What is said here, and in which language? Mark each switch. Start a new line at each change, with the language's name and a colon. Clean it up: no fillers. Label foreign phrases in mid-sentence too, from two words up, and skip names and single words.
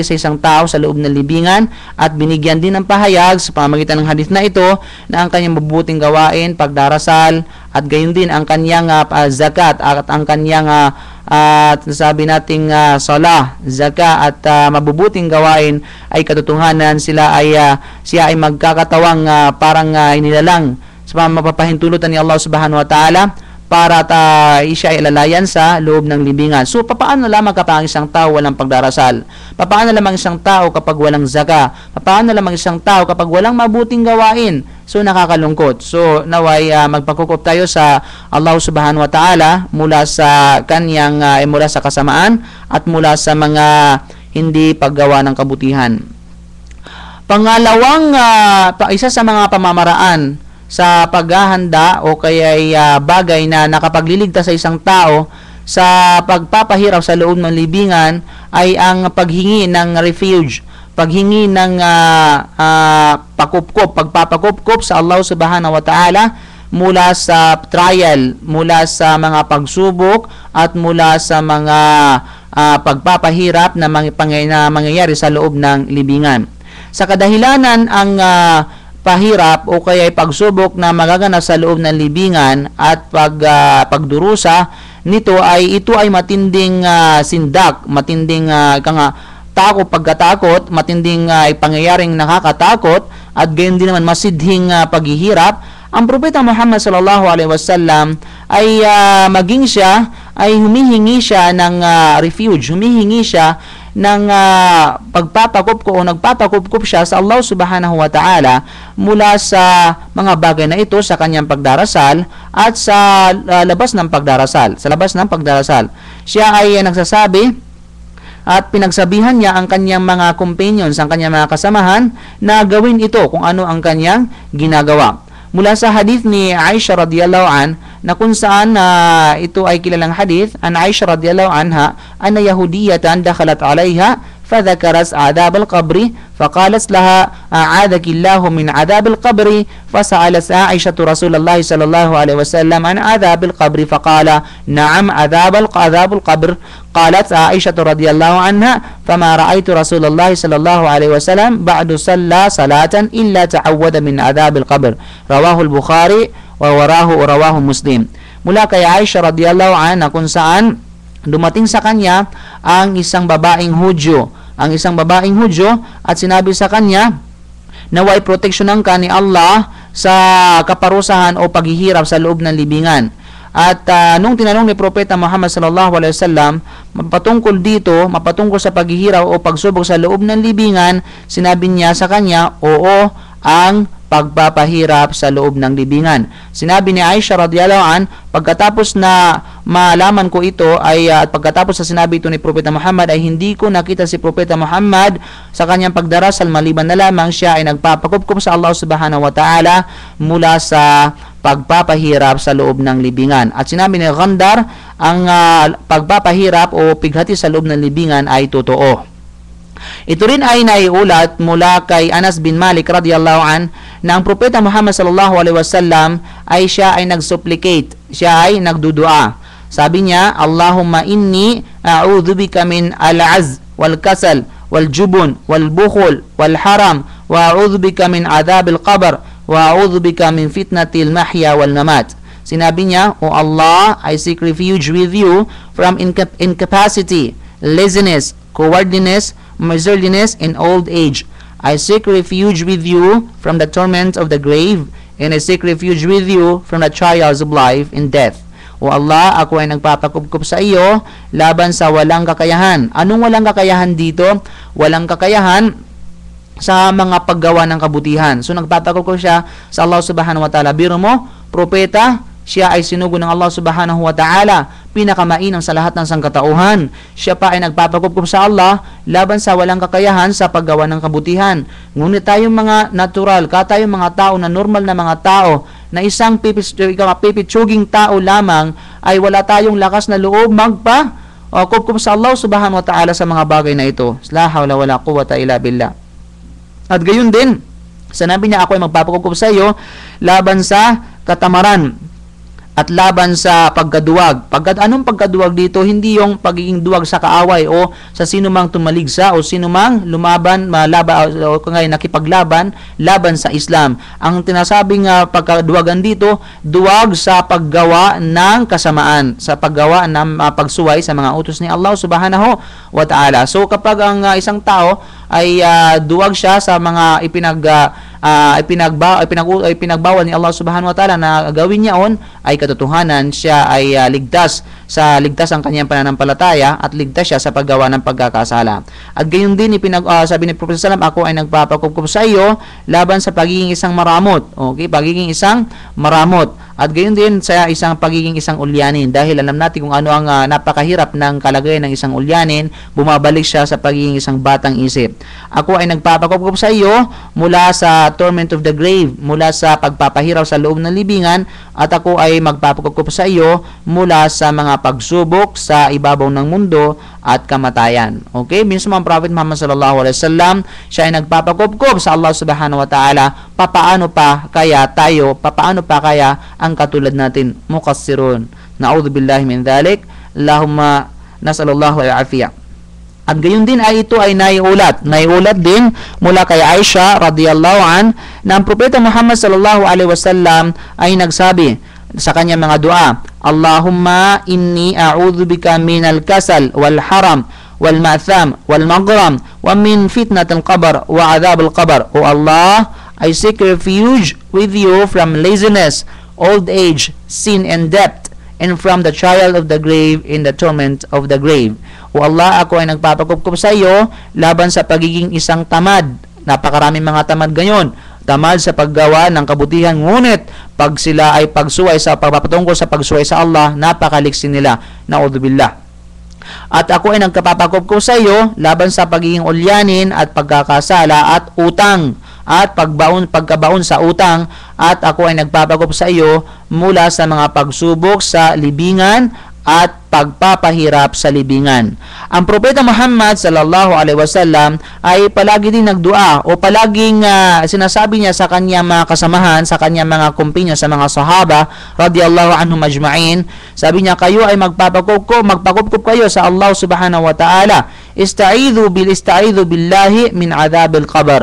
Filipino: sa isang tao sa loob ng libingan, at binigyan din ng pahayag sa pamamagitan ng hadith na ito na ang kanyang mabubuting gawain, pagdarasal, at gayon din ang kanyang zakat at ang kanyang sabi nating salah, zakat at mabubuting gawain ay katotohanan siya ay magkakatawang parang inilalang sa mapapahintulutan ni Allah
Arabic: سبحانه وتعالى
Filipino: para siya ay ilalayan sa loob ng libingan. So, papaano lamang kapag isang tao walang pagdarasal? Papaano lamang isang tao kapag walang zaka? Papaano lamang isang tao kapag walang mabuting gawain? So, nakakalungkot. So, naway magpakukop tayo sa Allah
Arabic: سبحانه وتعالى
Filipino: mula sa kanyang, mula sa kasamaan at mula sa mga hindi paggawa ng kabutihan. Pangalawang, isa sa mga pamamaraan sa paghahanda o kaya bagay na nakapagliligtas sa isang tao sa pagpapahirap sa loob ng libingan ay ang paghingi ng refuge, paghingi ng pagpapakupkop sa Allah
Arabic: سبحانه وتعالى
Filipino: mula sa trial, mula sa mga pagsubok at mula sa mga pagpapahirap na mangyayari sa loob ng libingan. Sa kadahilanan ang pahirap o kaya pagsubok na magaganap sa loob ng libingan at pagdurusa nito ito ay matinding sindak, matinding pagkatakot, matinding pangyayaring nakakatakot at gayon din naman masidhing paghihirap. Ang propeta Muhammad
Arabic: صلى الله عليه وسلم
Filipino: ay maging siya ay humihingi siya ng refuge, humihingi siya ng pagpapakupkop o nagpapakupkop siya sa Allah
Arabic: سبحانه وتعالى
Filipino: mula sa mga bagay na ito sa kanyang pagdarasal at sa labas ng pagdarasal. Sa labas ng pagdarasal, siya ay nagsasabi at pinagsabihan niya ang kanyang mga companions, ang kanyang mga kasamahan na gawin ito kung ano ang kanyang ginagawa. Mula sa hadith ni Aisha
Arabic: رضي الله عن
Filipino: na kung saan ito ay kilalang hadith,
Arabic: عن عائشة رضي الله عنها أن يهودية دخلت عليها فذكرت عذاب القبر فقالت لها أعاذك الله من عذاب القبر فسألت عائشة رسول الله صلى الله عليه وسلم عن عذاب القبر فقال نعم عذاب القبر قالت عائشة رضي الله عنها فما رأيت رسول الله صلى الله عليه وسلم بعد صلى صلاة إلا تعوذ من عذاب القبر رواه البخاري ورواه مسلم.
Filipino: Mula kay Aisha radhiyallahu anha kung saan dumating sa kanya ang isang babaeng Hudyo, at sinabi sa kanya, naway proteksyonan ka ni Allah sa kaparusahan o paghihirap sa loob ng libingan. At nung tinanong ni Propeta Muhammad
Arabic: صلى الله عليه وسلم
Filipino: mapatungkol sa paghihirap o pagsubok sa loob ng libingan, sinabi niya sa kanya, oo, ang pagpapahirap sa loob ng libingan. Sinabi ni Aisha
Arabic: رضي الله عن,
Filipino: pagkatapos na malaman ko ito at pagkatapos sa sinabi ito ni Propeta Muhammad ay hindi ko nakita si Propeta Muhammad sa kanyang pagdarasal maliban na lamang siya ay nagpapakupkop sa Allah
Arabic: سبحانه وتعالى
Filipino: mula sa pagpapahirap sa loob ng libingan. At sinabi ni Ghandar, ang pagpapahirap o pighati sa loob ng libingan ay totoo. Ito rin ay naiulat mula kay Anas bin Malik
Arabic: رضي الله عن
Filipino: na ang Propeta Muhammad
Arabic: صلى الله عليه وسلم
Filipino: ay siya ay nagsupplicate, siya ay nagdudua. Sabi niya,
Arabic: اللهم إني أعوذ بك من العجز والكسل والجبن والبخل والهرم وأعوذ بك من عذاب القبر وأعوذ بك من فتنة المحيا والممات.
Filipino: Sinabi niya,
English: O Allah, I seek refuge with you from incapacity, laziness, cowardliness, miserliness, and old age. I seek refuge with you from the torment of the grave, and I seek refuge with you from the trials of life and death. O Allah,
Filipino: ako ay nagpapakupkop sa iyo laban sa walang kakayahan. Anong walang kakayahan dito? Walang kakayahan sa mga paggawa ng kabutihan. So nagpapakupkop siya sa Allah
Arabic: سبحانه وتعالى.
Filipino: Biro mo, propeta, siya ay sinugo ng Allah
Arabic: سبحانه وتعالى,
Filipino: pinakamainam sa lahat ng sangkatauhan. Siya pa ay nagpapakupkop sa Allah laban sa walang kakayahan sa paggawa ng kabutihan. Ngunit tayong mga natural, tayong mga tao na normal na mga tao, na isang pipitsuging tao lamang, ay wala tayong lakas na loob kupkop sa Allah
Arabic: سبحانه وتعالى
Filipino: sa mga bagay na ito.
Arabic: لا حول ولا قوة إلا بالله.
Filipino: At gayon din, sinabi niya, ako ay magpapakupkop sa iyo laban sa katamaran at laban sa pagkaduwag. Anong pagkaduwag dito? Hindi yung pagiging duwag sa kaaway o sa sino mang tumaligsa o sino mang lumaban, o nakipaglaban laban sa Islam. Ang tinasabing pagkaduwagan dito, duwag sa paggawa ng kasamaan, sa paggawa ng pagsuway sa mga utos ni Allah
Arabic: سبحانه وتعالى.
Filipino: So kapag ang isang tao ay duwag siya sa mga ipinagbawal ni Allah
Arabic: سبحانه وتعالى
Filipino: na gawin niya ay katotohanan, siya ay ligtas ang kanyang pananampalataya at ligtas siya sa paggawa ng pagkakasala. At gayon din sabi ni Prophet sallam, ako ay nagpapakupkop sa iyo laban sa pagiging isang maramot. Okay, pagiging isang maramot. At gayon din sa pagiging isang ulyanin, dahil alam natin kung ano ang napakahirap ng kalagayan ng isang ulyanin, bumabalik siya sa pagiging isang batang isip. Ako ay nagpapakupkop sa iyo mula sa
English: torment of the grave,
Filipino: mula sa pagpapahirap sa loob ng libingan, at ako ay magpapakupkop sa iyo mula sa mga pagsubok sa ibabaw ng mundo at kamatayan. Okay? Mismo ang Prophet Muhammad
Arabic: صلى الله عليه وسلم,
Filipino: siya ay nagpapakupkop sa Allah
Arabic: سبحانه وتعالى.
Filipino: Papaano pa kaya ang katulad natin, muqassirun.
Arabic: نعوذ بالله من ذلك اللهم نسأل الله العافية.
Filipino: At gayon din ay ito ay naiulat din mula kay Aisha
Arabic: رضي الله عن
Filipino: na ang Propeta Muhammad
Arabic: صلى الله عليه وسلم
Filipino: ay nagsabi sa kanyang mga dua,
Arabic: اللهم إني أعوذ بك من الكسل والهرم والمأثم والمغرم ومن فتنة القبر وعذاب القبر.
English: O Allah, I seek refuge with you from laziness, old age, sin and debt, and from the trial of the grave in the torment of the grave. O Allah,
Filipino: ako ay nagpapakupkop sa iyo laban sa pagiging isang tamad. Napakaraming mga tamad ngayon. Tamad sa paggawa ng kabutihan, ngunit pag sila ay pagpapatungkol sa pagsuway sa Allah, napakaliksi nila.
Arabic: نعوذ بالله.
Filipino: At ako ay nagpapakupkop sa iyo laban sa pagiging ulyanin at pagkakasala at utang at pagkabaon sa utang, at ako ay nagpapakupkop sa iyo mula sa mga pagsubok sa libingan at pagpapahirap sa libingan. Ang Propeta Muhammad
Arabic: صلى الله عليه وسلم
Filipino: ay palagi din nagdua o palaging sinasabi niya sa kanyang mga kasamahan, sa kanyang mga kumpanya, sa mga sahaba
Arabic: رضي الله عنهم أجمعين.
Filipino: Sabi niya, kayo ay magpakupkop kayo sa Allah
Arabic: سبحانه وتعالى. استعيذوا بالله من عذاب القبر.